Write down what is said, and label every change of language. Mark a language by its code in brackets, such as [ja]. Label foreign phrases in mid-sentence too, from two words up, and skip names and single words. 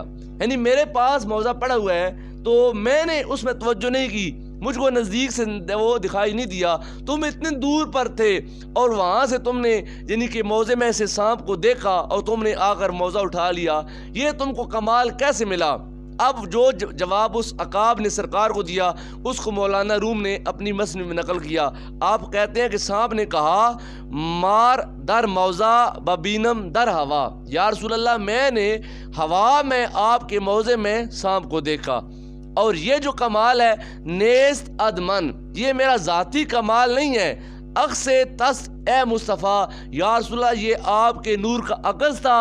[ur] یعنی میرے پاس موزہ پڑا ہوا ہے تو میں نے اس میں توجہ نہیں کی، مجھ کو نزدیک سے وہ دکھائی نہیں دیا، تم اتنے دور پر تھے اور وہاں سے تم نے یعنی کہ موزے میں سے سانپ کو دیکھا اور تم نے آ کر موزہ اٹھا لیا، یہ تم کو کمال کیسے ملا؟ اب جو جواب اس عقاب نے سرکار کو دیا اس کو مولانا روم نے اپنی مصنوع میں نقل کیا۔ آپ کہتے ہیں کہ سانپ نے کہا [fa] مار در موزہ ببینم در ہوا، [ur] یا رسول اللہ میں نے ہوا میں آپ کے موزے میں سانپ کو دیکھا، اور یہ جو کمال ہے [fa] نیست ادمن، [ur] یہ میرا ذاتی کمال نہیں ہے، [fa] عکس تس اے مصطفیٰ، [ur] یا رسول اللہ یہ آپ کے نور کا عکس تھا۔